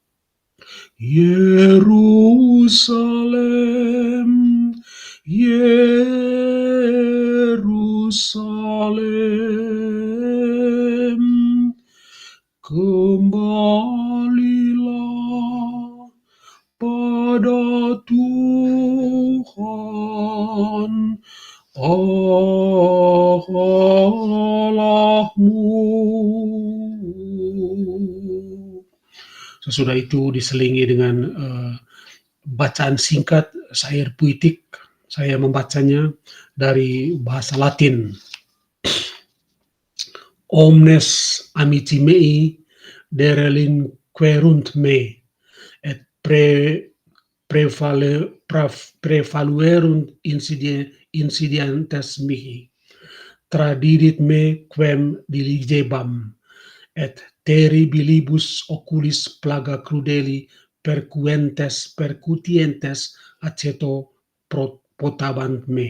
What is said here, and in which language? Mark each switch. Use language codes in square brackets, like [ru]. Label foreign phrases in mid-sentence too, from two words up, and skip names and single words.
[id] Yerusalem, Yerusalem, kembalilah pada Tuhan Allahmu. Sesudah itu diselingi dengan bacaan singkat, syair puitik. Saya membacanya dari bahasa Latin. [la] Omnes amici mei derelinquerunt me, et prevaluerunt insidiantes mihi. Tradidit me quem diligebam, et terribilibus oculis plaga crudeli percutientes aceto potabant me.